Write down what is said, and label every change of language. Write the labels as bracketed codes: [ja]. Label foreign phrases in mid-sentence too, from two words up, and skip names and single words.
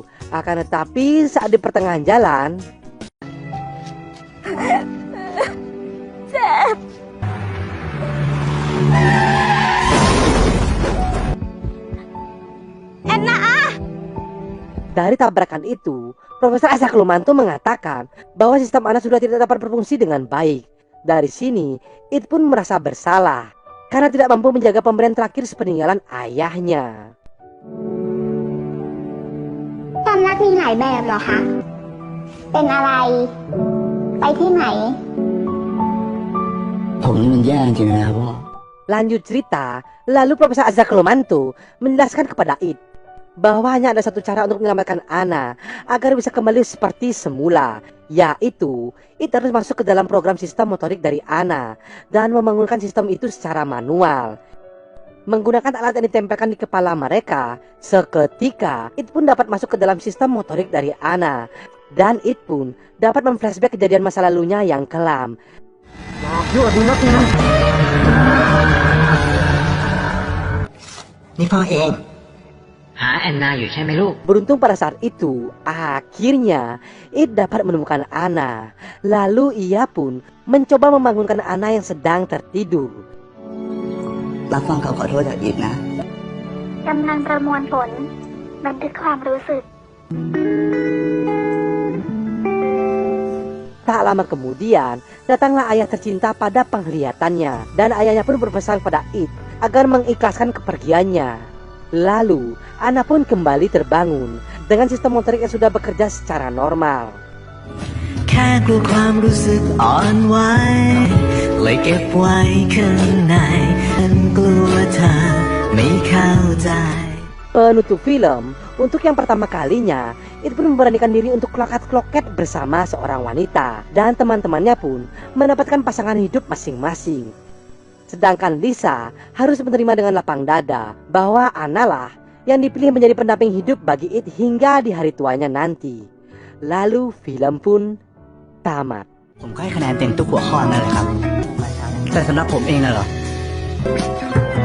[id] Akan tetapi saat di pertengahan jalan, dari tabrakan itu, Profesor Azra Kelumantu mengatakan bahwa sistem Ana sudah tidak dapat berfungsi dengan baik. Dari sini, It pun merasa bersalah karena tidak mampu menjaga pemberian terakhir sepeninggalan ayahnya. [th] ความรักมีหลายแบบเหรอคะ เป็นอะไร ไปที่ไหน ผมนี่มันแย่จริงๆนะครับพ่อ [id] Lanjut cerita, lalu Profesor Azra Kelumantu menjelaskan kepada It bahwa hanya ada satu cara untuk menyelamatkan Ana agar bisa kembali seperti semula, yaitu It harus masuk ke dalam program sistem motorik dari Ana dan membangunkan sistem itu secara manual. Menggunakan alat yang ditempelkan di kepala mereka, seketika It pun dapat masuk ke dalam sistem motorik dari Ana, dan It pun dapat memflashback kejadian masa lalunya yang kelam. [th] Ini พ่อเองหาแอนนาอยู่ใช่ไหมลูก [id] Beruntung pada saat itu, akhirnya It dapat menemukan Ana. Lalu ia pun mencoba membangunkan Ana yang sedang tertidur. [th] รับฟังคำขอโทษจากอีกนะ กำลังประมวลผล บันทึกความรู้สึก [id] Tak lama kemudian, datanglah ayah tercinta pada penglihatannya, dan ayahnya pun berpesan pada It agar mengikhlaskan kepergiannya. Lalu, Ana pun kembali terbangun dengan sistem motorik yang sudah bekerja secara normal. [th] แค่กลัวความรู้สึกอ่อนไหวเลยเก็บไว้ข้างในฉันกลัวเธอไม่เข้าใจ [id] Penutup film, untuk yang pertama kalinya, It pun memberanikan diri untuk kloket-kloket bersama seorang wanita, dan teman-temannya pun mendapatkan pasangan hidup masing-masing. Sedangkan Lisa harus menerima dengan lapang dada bahwa Ana lah yang dipilih menjadi pendamping hidup bagi It hingga di hari tuanya nanti. Lalu film pun tamat. [th] ผมก็ให้คะแนนเต็มทุกหัวข้อนั่นแหละครับแต่สำหรับผมเองน่ะเหรอ